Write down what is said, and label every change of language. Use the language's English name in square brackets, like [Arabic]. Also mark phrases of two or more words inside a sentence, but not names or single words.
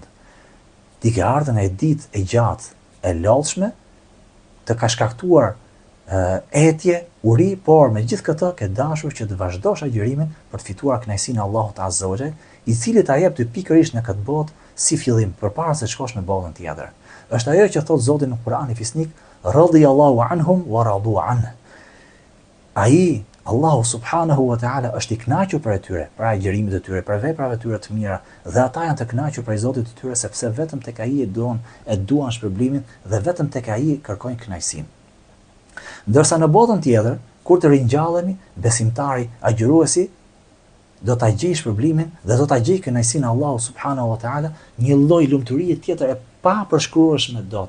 [Albanian] Ti ke ardhur në ditë e gjatë, e lodhshme, të ka shkaktuar etje, uri, por me gjithë këtë ke dashur që të vazhdosh agjërimin për të fituar kënaqësinë e Allahut [Arabic] عز وجل, [Albanian] i cili ta jep ty pikërisht në këtë botë si fillim përpara se të shkosh në botën tjetër. Është ajo që thot Zoti në Kur'anin Fisnik: [Arabic] رضي الله عنهم ورضوا عنه. [Albanian] Ai, Allahu [Arabic] سبحانه وتعالى, [Albanian] është i kënaqur për tyre, për agjërimet e tyre, për veprat e tyre të mira, dhe ata janë të kënaqur për Zotin e tyre sepse vetëm tek ai e duan shpërblimin dhe vetëm tek ai kërkojnë kënaqësinë. Ndërsa në botën tjetër, kur të ringjallemi, besimtari, agjëruesi do ta gjejë shpërblimin dhe do ta gjejë kënaqësinë e Allahut [Arabic] سبحانه وتعالى, [Albanian] një lloj lumturie tjetër e papërshkrueshme dot.